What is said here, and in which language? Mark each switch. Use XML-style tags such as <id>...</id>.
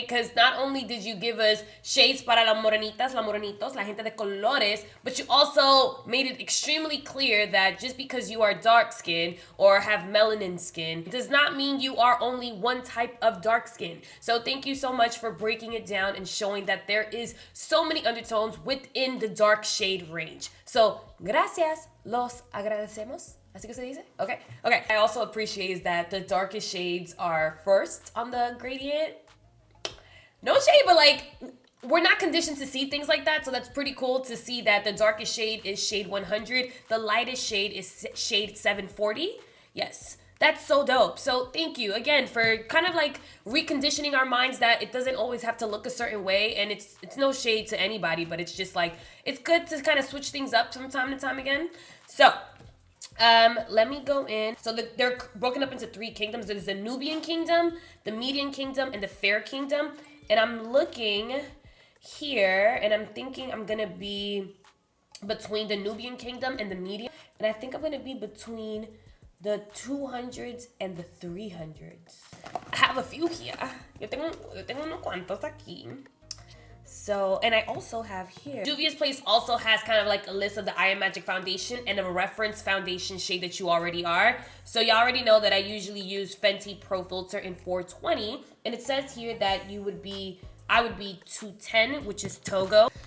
<en>Because not only did you give us shades</en> <es>para las morenitas, la morenitos, la gente de colores,</es> <en>but you also made it extremely clear that just because you are dark skin or have melanin skin does not mean you are only one type of dark skin. So thank you so much for breaking it down and showing that there is so many undertones within the dark shade range.</en> <es>So, gracias, los agradecemos. Así que se dice? Okay.</es> <en>I also appreciate that the darkest shades are first on the gradient. No shade, but like, we're not conditioned to see things like that, so that's pretty cool to see that the darkest shade is shade 100. The lightest shade is shade 740. Yes. That's so dope. So thank you again for kind of like reconditioning our minds that it doesn't always have to look a certain way, and it's no shade to anybody, but it's just like, it's good to kind of switch things up from time to time again. So let me go in. So they're broken up into 3 kingdoms. There's the Nubian kingdom, the Median kingdom, and the Fair kingdom. And I'm looking here, and I'm thinking I'm gonna be between the Nubian kingdom and the Median. And I think I'm gonna be between the 200s and the 300s. I have a few here.</en> <es>Yo tengo unos cuantos aquí.</es> <en>So, and I also have here, Juvia's Place also has kind of like a list of the I Am Magic foundation and a reference foundation shade that you already are. So you already know that I usually use Fenty Pro Filter in 420. And it says here that I would be 210, which is Togo.</en>